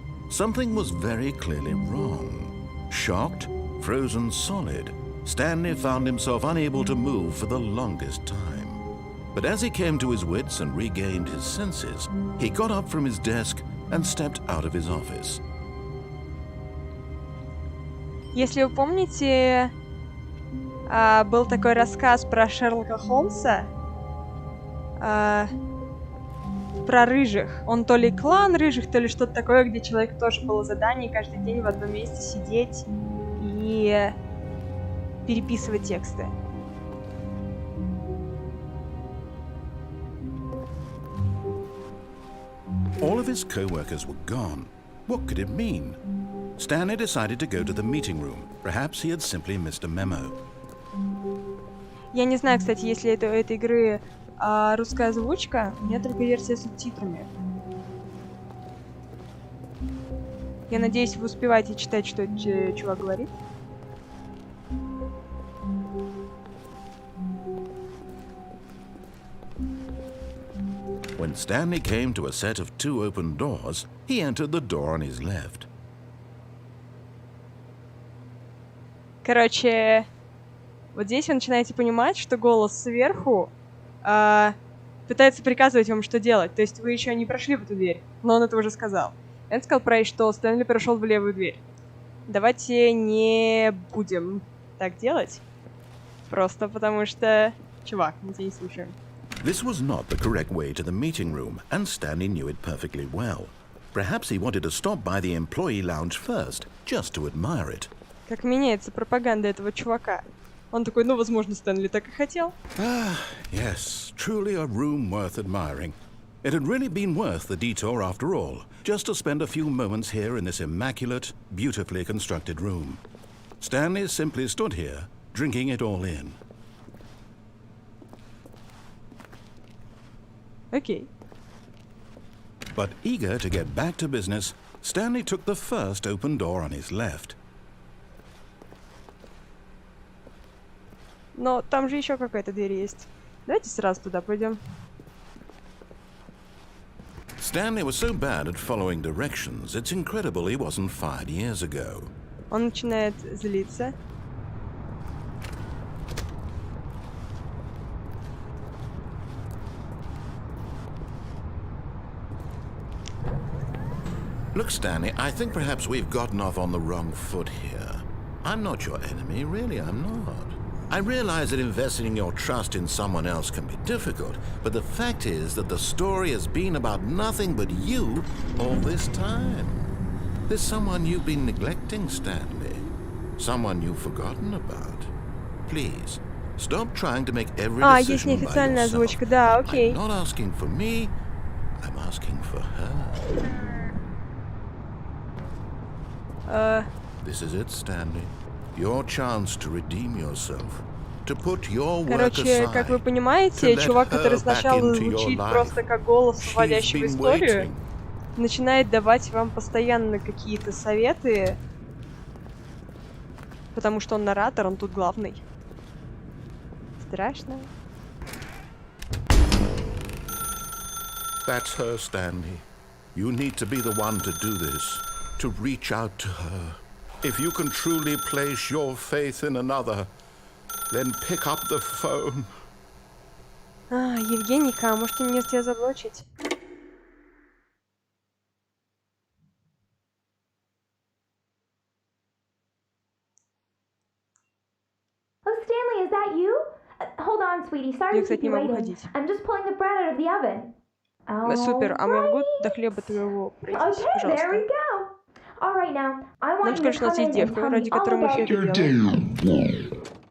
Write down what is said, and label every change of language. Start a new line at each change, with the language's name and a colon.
English: Something was very clearly wrong. Shocked, frozen solid, Stanley found himself unable to move for the longest time. But as he came to his wits and regained his senses, he got up from his desk and stepped out of his office.
Russian: Если вы помните, был такой рассказ про Шерлока Холмса, про рыжих. Он то ли клан рыжих, то ли что-то такое, где человек тоже было задание каждый день в одном месте сидеть и переписывать тексты.
English: All of his co-workers were gone. What could it mean? Stanley decided to go to the meeting room. Perhaps he had simply missed a memo.
Russian: Я не знаю, кстати, есть ли у этой игры русская озвучка. У меня только версия с субтитрами. Я надеюсь, вы успеваете читать, что этот чувак говорит.
English: When Stanley came to a set of two open doors, he entered the door on his left.
Russian: Короче, вот здесь вы начинаете понимать, что голос сверху пытается приказывать вам, что делать. То есть вы еще не прошли в эту дверь, но он это уже сказал. Он сказал про что Стэнли прошел в левую дверь. Давайте не будем так делать. Просто потому что... Чувак, мы тебя не слушаем.
English: This was not the correct way to the meeting room, and Stanley knew it perfectly well. Perhaps he wanted to stop by the employee lounge first, just to admire it.
Russian: Как меняется пропаганда этого чувака. Он такой, ну, возможно, Стэнли так и хотел.
English: Ah, yes, truly a room worth admiring. It had really been worth the detour after all, just to spend a few moments here in this immaculate, beautifully constructed room. Stanley simply stood here, drinking it all in.
Russian: Окей.
English: But eager to get back to business, Stanley took the first open door on his left.
Russian: Но там же еще какая-то дверь есть. Давайте сразу туда пойдем.
English: Stanley was so bad at following directions, it's incredible he wasn't fired years ago.
Russian: Он начинает злиться.
English: Look, Stanley, I think perhaps we've gotten off on the wrong foot here. I'm not your enemy, really, I'm not. I realize that investing your trust in someone else can be difficult, but the fact is that the story has been about nothing but you all this time. There's someone you've been neglecting, Stanley. Someone you've forgotten about. Please, stop trying to make every
Russian: Есть
English: decision by
Russian: неофициальная озвучка, да, окей.
English: I'm not asking for me, I'm asking for her. This is it, Stanley. Your chance to redeem yourself. To put your work
Russian: Короче, как вы
English: aside.
Russian: понимаете, чувак, который сначала звучит просто как голос, вводящий в историю, начинает давать вам постоянно какие-то советы, потому что он наратор, он тут главный. Страшно.
English: That's her, Stanley. You need to be the one to do this. To reach out to her. If you can truly place your faith in another, then pick up the phone.
Russian: Евгенийка, можете мне тебя заблочить?
English: Oh, Stanley, is that you? Hold on, sweetie. Sorry to keep you waiting. I'm just pulling the bread out of the oven.
Russian: Супер, а мы могу до хлеба твоего пройтись, пожалуйста? Нам скажешь, у нас есть девка, ради которой мы все это делаем.